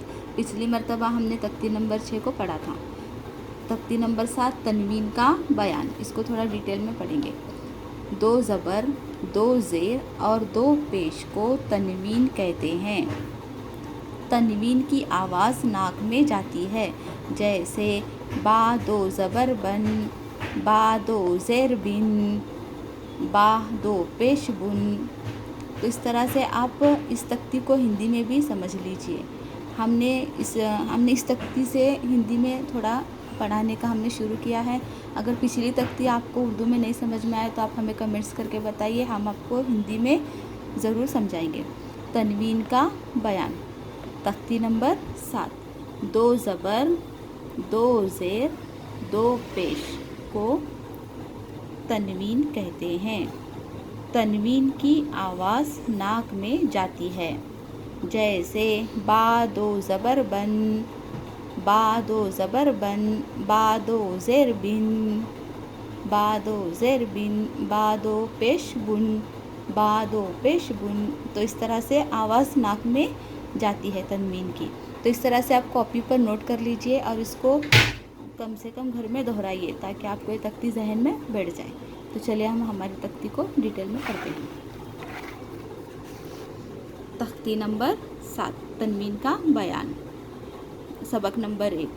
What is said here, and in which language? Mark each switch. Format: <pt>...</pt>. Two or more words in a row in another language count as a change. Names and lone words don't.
<ur>پچھلی مرتبہ ہم نے تختی نمبر 6 کو پڑھا تھا۔ تختی نمبر 7 تنوین کا بیان، اس کو تھوڑا ڈیٹیل میں پڑھیں گے۔ 2 زبر، 2 زیر اور 2 پیش کو تنوین کہتے ہیں۔ تنوین کی آواز ناک میں جاتی ہے، جیسے با 2 زبر بن، با 2 زیر بن، با 2 پیش بن۔ تو اس طرح سے آپ اس تختی کو ہندی میں بھی سمجھ لیجئے۔ ہم نے اس تختی سے ہندی میں تھوڑا پڑھانے کا ہم نے شروع کیا ہے۔ اگر پچھلی تختی آپ کو اردو میں نہیں سمجھ میں آئے تو آپ ہمیں کمنٹس کر کے بتائیے، ہم آپ کو ہندی میں ضرور سمجھائیں گے۔ تنوین کا بیان، تختی نمبر 7۔ 2 زبر، 2 زیر، 2 پیش کو تنوین کہتے ہیں۔ تنوین کی آواز ناک میں جاتی ہے، جیسے با 2 زبر بن، با 2 زبر بن، با 2 زیر بن، با 2 زیر بن، با 2 پیش بن، با 2 پیش بن۔ تو اس طرح سے آواز ناک میں جاتی ہے تنوین کی۔ تو اس طرح سے آپ کاپی پر نوٹ کر لیجئے اور اس کو کم سے کم گھر میں دہرائیے تاکہ آپ کو یہ تختی ذہن میں بیٹھ جائے۔ تو چلیے ہم ہماری تختی کو ڈیٹیل میں پڑھتے ہیں۔ تختی نمبر 7 تنوین کا بیان، سبق نمبر 1۔</ur>